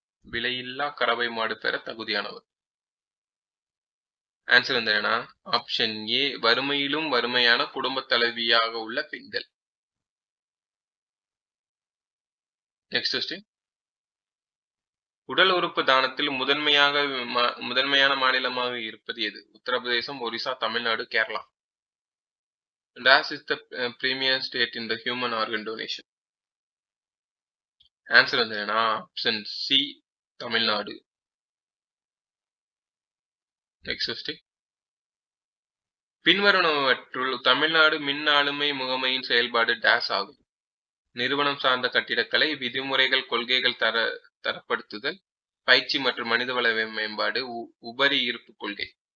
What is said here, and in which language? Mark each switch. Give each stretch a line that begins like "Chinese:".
Tamil: விலையில்லா கறவை மாடு பெற தகுதியானவர். ஆன்சர் வந்து என்னன்னா ஆப்ஷன் ஏ வறுமையிலும் வறுமையான குடும்ப தலைவியாக உள்ள பெண்கள். Next question. உடல் உறுப்பு தானத்தில் முதன்மையான மாநிலமாக இருப்பது எது? Uttar Pradesh, Orissa, Tamil Nadu, Kerala.
English: Dash is the premier state in the human organ donation.
Tamil: Answer வந்து என்னன்னா option C Tamil Nadu. Next question. பின்வருவனவற்றுள் Tamil Nadu மின் ஆளுமை முகமையின் செயல்பாடு டேஸ் ஆகும். நிறுவனம் சார்ந்த கட்டிடக்கலை, விதிமுறைகள், கொள்கைகள் தரப்படுத்துதல், பயிற்சி மற்றும் மனிதவள மேம்பாடு, உபரி இருப்பு கொள்கை.